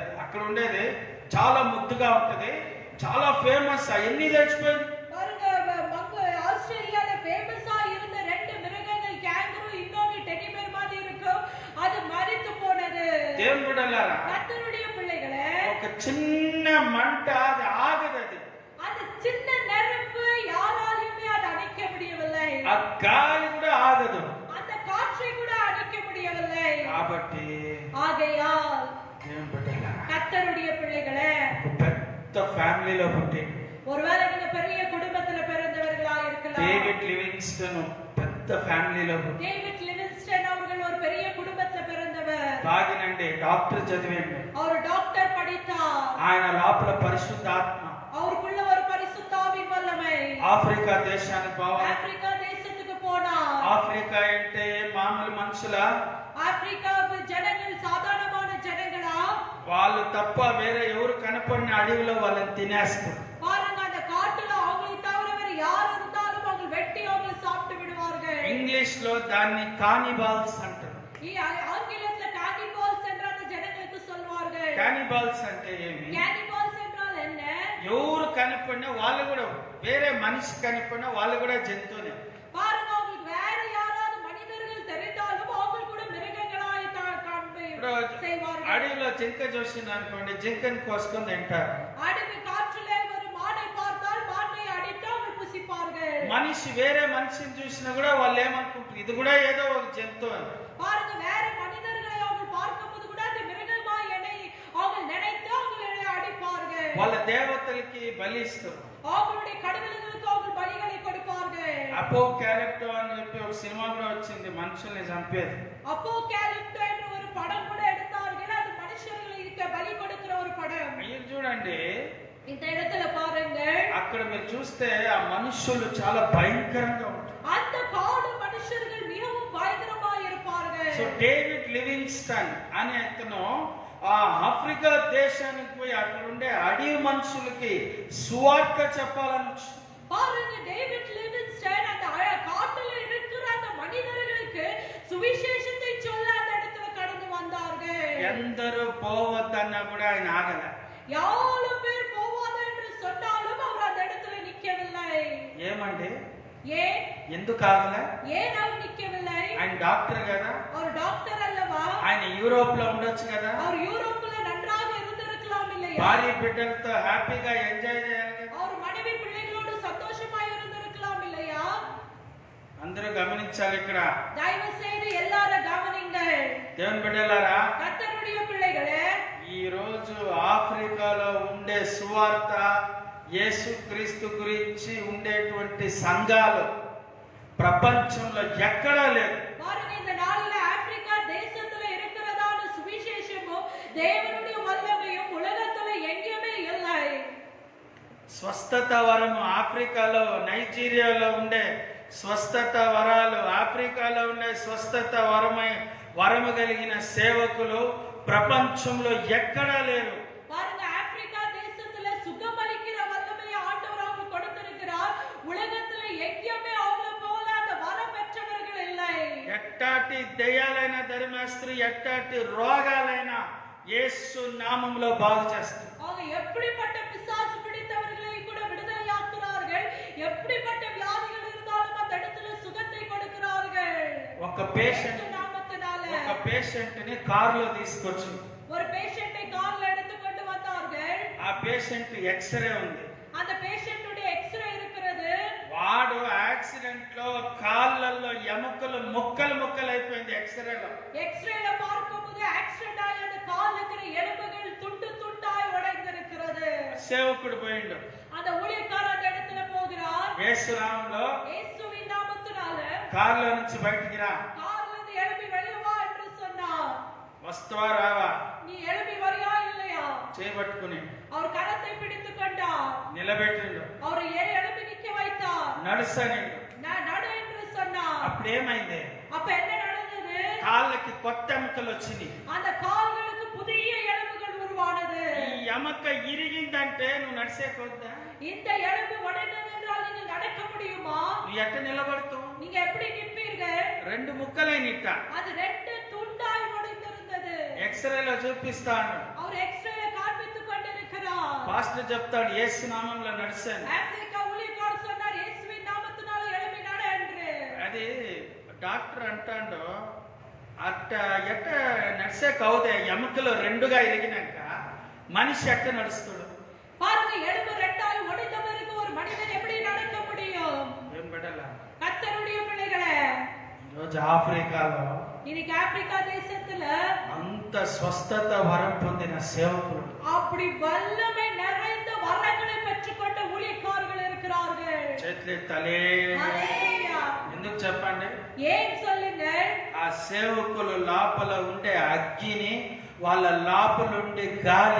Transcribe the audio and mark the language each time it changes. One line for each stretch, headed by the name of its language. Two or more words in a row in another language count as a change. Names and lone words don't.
Telugu: అక్కడ ఉండేది చాలా ముద్దుగా ఉంటది, చాలా ఫేమస్. అవన్నీ చచ్చిపోయింది.
Tamil: ஆஸ்திரேலியால ஃபேமஸா இருந்த ரெண்டு மிருகங்கள் கேங்கரு இன்னொரு
English: teddy bear
Tamil: மாதிரி இருக்கும், அது மரித்து போனது.
Telugu: దేవుని బిడ్డలారా,
Tamil: கர்த்தருடைய பிள்ளைகளே,
Telugu: ఒక చిన్న మంట అది ఆగదు. అది
Tamil: அந்த சின்ன நெருப்பு யாராலுமே அதை அணைக்க முடியவில்லை.
Telugu: ఆ గాలి కూడా ఆగదు,
Tamil: அந்த காற்றை கூட அணைக்க முடியவில்லை.
Telugu: కాబట్టి
Tamil: ஆகையால்
Telugu: దేవుని బిడ్డలారా,
Tamil: கர்த்தருடைய பிள்ளைகளே,
Telugu: ఒక పెద్ద ఫ్యామిలీలో పుట్టి
Tamil: ஒருவேளை நீங்க பெரிய குடும்பத்துல பிறந்தவர்களா இருக்கலாம்.
Telugu: డేవిడ్ లివింగ్స్టన్ పెద్ద ఫ్యామిలీలో పుట్టి
Tamil: டேவிட் லிவிங்ஸ்டன் அவர்கள் ஒரு பெரிய குடும்பத்துல பிறந்தவர்.
Telugu: బాగినండి డాక్టర్ చదివేండి.
Tamil: அவர் டாக்டர் படித்தார்.
Telugu: ఆయన లోపల పరిశుద్ధాత్మ
Tamil: அவருக்குள்ள ஒரு பரிசுத்தாவின் வல்லமை.
Telugu: ఆఫ్రికా దేశానికి పోవాలి.
Tamil: ஆப்பிரிக்கா தேசத்துக்கு போனார்.
Telugu: ఆఫ్రికా అంటే మామూలు మనుషుల,
Tamil: ஆப்பிரிக்கா ஜனங்கள் சாதாரணமான ஜனங்களா?
Telugu: వాళ్ళు తప్ప వేరే ఎవరు కనపడిన అడవిలో వాళ్ళని తినేస్తారు.
Tamil: பாருங்க, அந்த காட்டுல அவங்களை தவிர வேற யார் இருந்தாலும் அவங்க வெட்டி அவங்களை சாப்பிட்டு விடுவார்கள்.
Telugu: ఇంగ్లీష్ లో దాన్ని కానిబాల్స్ అంటారు.
Tamil: ஆங்கிலத்துல கானிபால்ஸ் என்ற அந்த ஜனங்களுக்கு சொல்வார்கள்.
Telugu: కానిబాల్స్ అంటే ఏమి?
Tamil: கானிபால்ஸ் என்றால் என்ன?
Telugu: ఎవరు కనపడినా వాళ్ళు కూడా, వేరే మనిషి కనపడినా వాళ్ళు కూడా జంతువునే.
Tamil: பாருங்க, அவங்களுக்கு வேற யாராவது மனிதர்கள் தெரிந்தாலும் அவங்க கூட மிருகங்களாய் செய்வார்கள்.
Telugu: అడవిలో జింక చూసింది అనుకోండి, జింకని కోసుకొని తింటారు.
Tamil: அடவி காற்றிலே ஒரு மானை பார்த்தால் மானை அடித்து அவங்க புசிப்பார்கள்.
Telugu: మనిషి వేరే మనిషిని చూసినా కూడా వాళ్ళు ఏమనుకుంటారు, ఇది కూడా ఏదో ఒక జంతువు అని.
Tamil: பாருங்க, வேற மனிதர்களை அவங்க பார்க்கும்போது கூட அந்த மிருகமாய் அவங்க நினைத்து அவங்களை அடிப்பார்கள்.
Telugu: వాళ్ళ దేవతలకి బలి ఇస్తారు.
Tamil: அவங்களுடைய கடவுளுக்கு அவங்க பலிகளை கொடுப்பார்கள்.
Telugu: అపోకాలిప్టో అని చెప్పి ఒక సినిమా కూడా వచ్చింది, మనుషుల్ని చంపేది.
Tamil: அப்போகாலிப்டோ என்ற ஒரு படம் கூட எடுத்தார்கள். அது மனுஷர்களுக்கு பலி கொடுக்கிற ஒரு படம்.
Telugu: మీరు చూడండి,
Tamil: இந்த இடத்துல பாருங்க,
Telugu: అక్కడ మీరు చూస్తే ఆ మనుషులు చాలా భయంకరంగా ఉంటారు.
Tamil: அந்த காடு மனுஷர்கள் மிகவும் பயங்கரமாய் இருப்பார்கள்.
Telugu: సో డేవిడ్ లివింగ్స్టన్ అనే అతను ఆ ఆఫ్రికా దేశానికి పోయి అక్కడ ఉండే అడవి మనుషులకి సువార్త చెప్పాలని.
Tamil: பாருங்க, டேவிட் லிவிங்ஸ்டன் அந்த காட்டுல இருக்கிற அந்த மனிதர்களுக்கு சுவிசேஷத்தை சொல்ல அந்த இடத்துல கடந்து வந்தார்கள்.
Telugu: ఎందరూ పోవద్దన్నా కూడా ఆయన ఆగల.
Tamil: யாரு பேர் போவாத என்று சொன்னாலும் அவர் அந்த இடத்துல நிக்கவில்லை.
Telugu: ఏమండి,
Tamil: ஏன்?
Telugu: ఎందుకు ఆగల?
Tamil: ஏன் அவர் நிக்கவில்லை?
Telugu: ఆయన డాక్టర్ కదా,
Tamil: அவர் டாக்டர் அல்லவா?
Telugu: ఆయన యూరోప్ లో ఉండొచ్చు కదా,
Tamil: அவர் யூரோப்ல நன்றாக இருந்திருக்கலாம் இல்லையா?
Telugu: భార్య బిడ్డలతో
English: happyగా enjoy
Telugu: చేయాలి కదా.
Tamil: அவர் மனைவி பிள்ளைகளோடு சந்தோஷமாய் இருந்திருக்கலாம் இல்லையா?
Telugu: అందరూ గమనించాలి ఇక్కడ.
Tamil: தயவு செய்து எல்லாரும் கவனிங்கள்.
Telugu: దేవుని బిడ్డలారా,
Tamil: கர்த்தருடைய பிள்ளைகளே,
Telugu: ఈ రోజు ఆఫ్రికాలో ఉండే సువార్త, యేసుక్రీస్తు గురించి ఉండేటువంటి సంఘాలు ప్రపంచంలో ఎక్కడా లేదు.
Tamil: பாருங்க, இந்த நாளில ஆப்பிரிக்கா தேசத்துல இருக்கிறதான சுவிசேஷமும் தேவனுடைய வல்லமையும் உலகத்துல எங்கேயுமே இல்லை.
Telugu: స్వస్థత వరము ఆఫ్రికాలో, నైజీరియాలో ఉండే స్వస్థత వరాలు, ఆఫ్రికాలో ఉండే స్వస్థత వరము కలిగిన సేవకులు ప్రపంచంలో ఎక్కడా లేరు.
Tamil: பாருங்க, ஆப்பிரிக்கா தேசத்துல சுகமளிக்கிற வல்லமையை ஆண்டவர் அவங்களுக்கு கொடுத்திருக்கிறார். உலகத்துல எங்கேயுமே அவங்கள போல அந்த வரம் பெற்றவர்கள் இல்லை.
Telugu: ఎట్టాటి దయ్యాలైనా ధర్మేస్త్రి, ఎట్టాటి రోగాలైనా యేసు నామములో బాగు చేస్తారు.
Tamil: அவங்க எப்படிப்பட்ட பிசாசு பிடித்தவர்களை கூட விடுதலையாக்குறார்கள். எப்படிப்பட்ட வியாதிகள் இருந்தாலும் அந்த இடத்துல சுகத்தை கொடுக்கிறார்கள்.
Telugu: ఒక పేషెంట్ ని కారులో తీసుకొచ్చి
Tamil: ஒரு பேஷண்டை கார்ல எடுத்து கொண்டு வந்தார்கள்.
Telugu: ఆ పేషెంట్ ఎక్స్రే ఉంది.
Tamil: அந்த பேஷண்டுடைய எக்ஸ்ரே இருக்கிறது.
Telugu: వాడు యాక్సిడెంట్ లో కాళ్ళల్లో ఎముకలు ముక్కలు అయిపోయింది. ఎక్స్రేలో
Tamil: பார்க்கும்போது ஆக்சிடென்ட் ஆகி அந்த கால்ல இருக்கிற எலும்புகள் துண்டு துண்டாய் உடைந்திருக்கிறது.
Telugu: సేవకుడు పోయిండు.
Tamil: அந்த ஊழியக்காரர் அந்த இடத்துல போகிறார்.
Telugu: యేసు నామములో,
Tamil: இயேசுவின் நாமத்தினால
Telugu: కారులో నుంచి బయటికి రా,
Tamil: கார்ல இருந்து எழும்பி வெளியே வா என்று சொன்னார்.
Telugu: వస్తావా రావా?
Tamil: நீ எழும்பி வரியா இல்லையா?
Telugu: చేపట్టుకుని
Tamil: அவர் கரத்தை பிடித்துக் கொண்டார்.
Telugu: నిలబెట్టిండు.
Tamil: அவரை எழும்பி நிக்க வைத்தார்.
Telugu: నడుసనిండు.
Tamil: நடு என்று சொன்னார்.
Telugu: అప్పుడు ఏమైంది?
Tamil: அப்ப என்ன நடந்தது?
Telugu: కాళ్ళకి కొత్త ఎముకలు వచ్చినాయి.
Tamil: அந்த கால்களுக்கு புதிய எலும்புகள் உருவானது.
Telugu: ఈ ఎముక ఇరిగిందంటే నువ్వు నడిసేకొద్దా?
Tamil: இந்த எலும்பு உடைந்தது என்றால் நீங்கள் நடக்க முடியுமா?
Telugu: నువ్వు ఎట్ట నిలబడతావు?
Tamil: நீங்க எப்படி நிற்பீர்கள்?
Telugu: రెండు ముక్కలైనిట్ట.
Tamil: அது ரெண்டு துண்டாய் உடைந்திருந்தது.
Telugu: ఎక్స్రేలో చూపిస్తాడు.
Tamil: அவர் எக்ஸ்ரேல காண்பித்துக் கொண்டிருக்கிறார்.
Telugu: పాస్టర్ చెప్తాడు యేసు నామంలో నడిచాను.
Tamil: ஆப்பிரிக்கா ஊழியக்காரர் சொன்னார் இயேசுவின் நாமத்தினால எழும்பி நட என்று.
Telugu: అది డాక్టర్ అంటాడు అట్ట ఎట్ట నడిసే కవుదే ఎముకలు రెండుగా ఇరిగినాక మనిషి ఎట్ట నడుస్తాడు?
Tamil: பாருங்க, எலும்பு ரெண்டாய் ஒடிந்த பிறகு ஒரு மனிதன் எப்படி நடக்க முடியும்?
Telugu: ఏం బిడ్డలా,
Tamil: கர்த்தருடைய பிள்ளைகளே,
Telugu: ఈరోజు ఆఫ్రికాలో
Tamil: இன்னைக்கு ஆப்பிரிக்கா தேசத்துல
Telugu: అంత స్వస్థత వరం పొందిన సేవకులు,
Tamil: அப்படி வல்லமை நிறைந்த வரங்களை பெற்றுக்கொண்ட ஊழியக்காரர்கள் இருக்கிறார்கள்.
Telugu: చేతులెత్తాలే.
Tamil: ஹல்லேலூயா.
Telugu: ఎందుకు చెప్పండి?
Tamil: ஏன் சொல்லுங்க?
Telugu: ఆ సేవకులు లోపల ఉండే అగ్గిని వాళ్ళ లోపల ఉండే గాలి